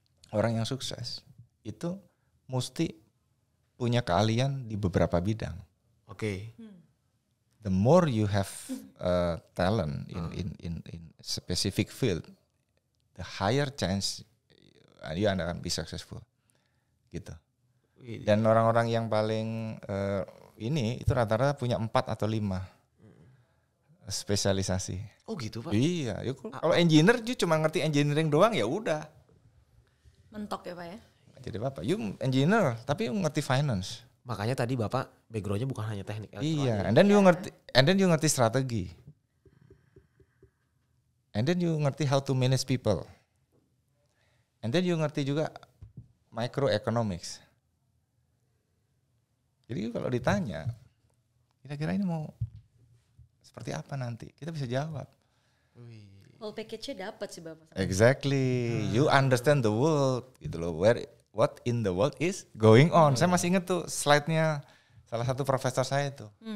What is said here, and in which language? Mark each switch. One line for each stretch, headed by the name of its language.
Indonesian: Orang yang sukses itu mesti punya keahlian di beberapa bidang. Oke.
English: The more you have talent in specific field, the higher chance you
Indonesian: akan
English: be successful.
Indonesian: Gitu. Dan orang-orang yang paling ini itu rata-rata punya 4 atau 5 spesialisasi. Oh gitu Pak? Iya. Kalau engineer you cuma ngerti engineering doang ya udah. Mentok ya Pak ya? Jadi Bapak,
English: you engineer
Indonesian: tapi you ngerti finance. Makanya tadi Bapak backgroundnya bukan hanya teknik elektronik. Iya,
English: and then you
Indonesian: ngerti strategi.
English: And then you
Indonesian: ngerti
English: how to manage people. And then you
Indonesian: ngerti juga
English: microeconomics.
Indonesian: Jadi kalau ditanya, kira-kira ini mau seperti apa nanti? Kita bisa jawab.
English: Whole package-
Indonesian: nya dapat sih Bapak.
English: Exactly. You understand the world
Indonesian: gitu loh.
English: What in the world is going on.
Indonesian: Saya masih ingat tuh slide-nya salah satu profesor saya itu.